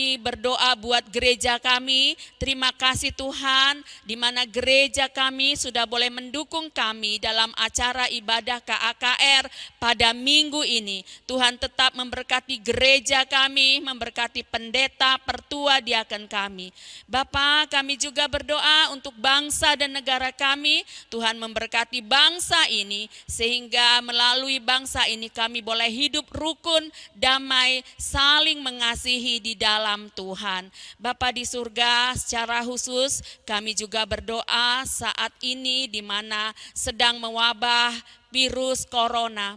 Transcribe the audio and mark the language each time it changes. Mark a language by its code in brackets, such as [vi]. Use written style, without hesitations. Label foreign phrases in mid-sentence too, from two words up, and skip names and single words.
[id] berdoa buat gereja kami. Terima kasih Tuhan, di mana gereja kami sudah boleh mendukung kami dalam acara ibadah KAKR pada minggu ini. Tuhan tetap memberkati gereja kami, memberkati pendeta, pertua, diaken kami. Bapa, kami juga berdoa untuk bangsa dan negara kami. Tuhan memberkati bangsa ini, sehingga melalui bangsa ini kami boleh hidup rukun, damai, saling mengasihi di dalam Tuhan. Bapa di surga, secara khusus kami juga berdoa saat ini di mana sedang mewabah virus corona.